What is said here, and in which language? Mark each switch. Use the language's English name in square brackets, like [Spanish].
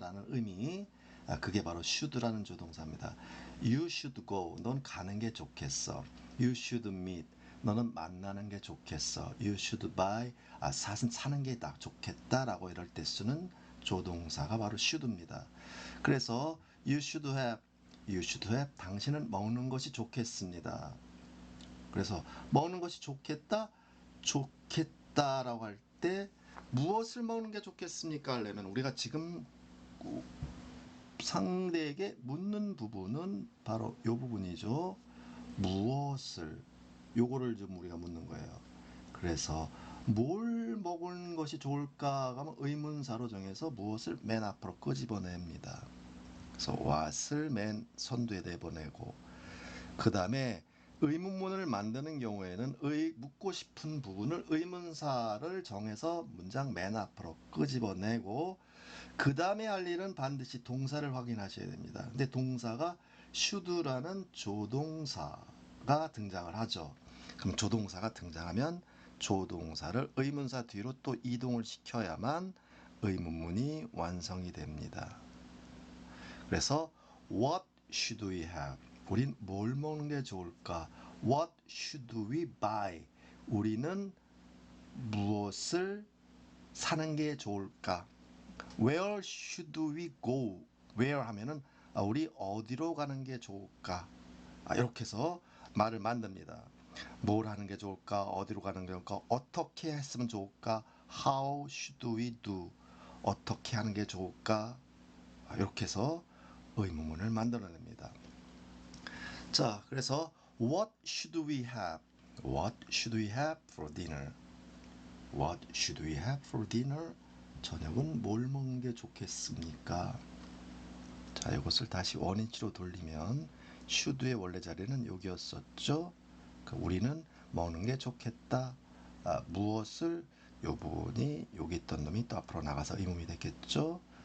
[Korean] 라는 의미, 그게 바로 should라는 조동사입니다. [English] You should go. [Korean] 넌 가는 게 좋겠어. [English] You should meet. [Korean] 너는 만나는 게 좋겠어. [English] You should buy. [Korean] 사는 게 딱 좋겠다. 라고 이럴 때 쓰는 조동사가 바로 should입니다. 그래서 [English] you should have. [Korean] 당신은 먹는 것이 좋겠습니다. 그래서 먹는 것이 좋겠다라고 할 때 무엇을 먹는 게 좋겠습니까? 하려면 우리가 지금 상대에게 묻는 부분은 바로 이 부분이죠. 무엇을, 요거를 좀 우리가 묻는 거예요. 그래서 뭘 먹는 것이 좋을까 하면 의문사로 정해서 무엇을 맨 앞으로 끄집어냅니다. 그래서 what을 맨 선두에 내보내고, 그 다음에 의문문을 만드는 경우에는 묻고 싶은 부분을 의문사를 정해서 문장 맨 앞으로 끄집어내고, 그 다음에 할 일은 반드시 동사를 확인하셔야 됩니다. 근데 동사가 should라는 조동사가 등장을 하죠. 그럼 조동사가 등장하면 조동사를 의문사 뒤로 또 이동을 시켜야만 의문문이 완성이 됩니다. 그래서 [English] what should we have? [Korean] 우린 뭘 먹는 게 좋을까? [English] What should we buy? [Korean] 우리는 무엇을 사는 게 좋을까? [English] Where should we go? [Korean] Where 하면은 우리 어디로 가는 게 좋을까? 이렇게 해서 말을 만듭니다. 뭘 하는 게 좋을까? 어디로 가는 게 좋을까? 어떻게 했으면 좋을까? [English] How should we do? [Korean] 어떻게 하는 게 좋을까? 이렇게 해서 의문문을 만들어냅니다. 자, 그래서 [English] What should we have? What should we have for dinner? What should we have for dinner? [Korean] 저녁은 뭘 먹는 게 좋겠습니까? 자, 이것을 다시 원인치로 돌리면 should의 원래 자리는 여기였었죠. 우리는 먹는 게 좋겠다. 무엇을 요 부분이 여기 있던 놈이 또 앞으로 나가서 의문이 됐겠죠.